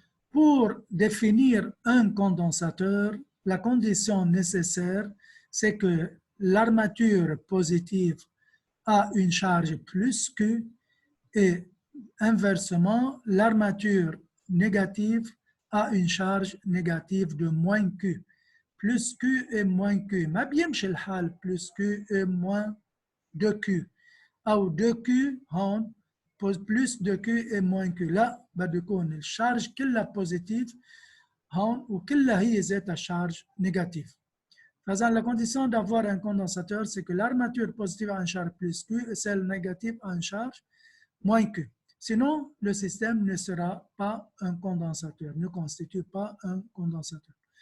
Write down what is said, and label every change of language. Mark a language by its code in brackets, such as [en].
[fr] Pour définir un condensateur, la condition nécessaire, c'est que l'armature positive a une charge plus Q et inversement, l'armature négative a une charge négative de moins Q. Plus Q et moins Q. [ar] ما بيمشي الحال [fr] plus Q et moins 2Q. [ar] أو 2Q هون [fr] plus 2Q et moins Q. [ar] لا بده يكون الشارج كلها بوزيتيف هون وكلها هي ذاتها شارج نيجاتيف. [fr] La condition d'avoir un condensateur, c'est que l'armature positive a une charge plus Q et celle négative a une charge moins Q. Sinon, le système ne sera pas un condensateur, ne constitue pas un condensateur.